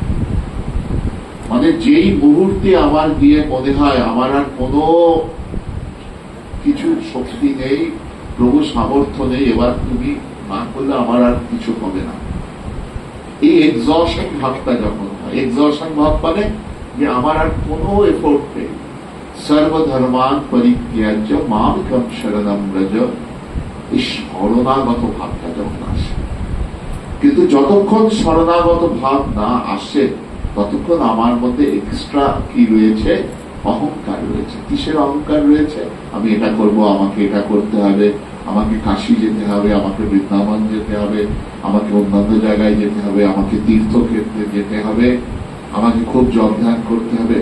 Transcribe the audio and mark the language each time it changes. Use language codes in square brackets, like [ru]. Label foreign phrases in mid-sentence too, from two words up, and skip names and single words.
[bn] মানে যেই মুহূর্তে আমার গিয়ে মনে হয় আমার আর কোনো কিছু শক্তি নেই, প্রভু সামর্থ্য নেই, এবার তুমি না করলে আমার আর কিছু হবে না, এই এক্সশন ভাবটা যখন হয়, এক্সশন ভাব মানে যে আমার আর কোনো এফোর্ট নেই, [sa] सर्वधर्मान् परित्यज्य मामेकं शरणं व्रज, [bn] এই শরণাগত ভাবটা যখন আসে। কিন্তু যতক্ষণ শরণাগত ভাব না আসে, ততক্ষণ আমার মধ্যে এক্সট্রা কি রয়েছে? অহংকার রয়েছে। কিসের অহংকার রয়েছে? আমি এটা করব, আমাকে এটা করতে হবে, আমাকে কাশী যেতে হবে, আমাকে বৃন্দাবন যেতে হবে, আমাকে অন্যান্য জায়গায় যেতে হবে, আমাকে তীর্থক্ষেত্রে যেতে হবে, আমাকে খুব জপ ধ্যান করতে হবে।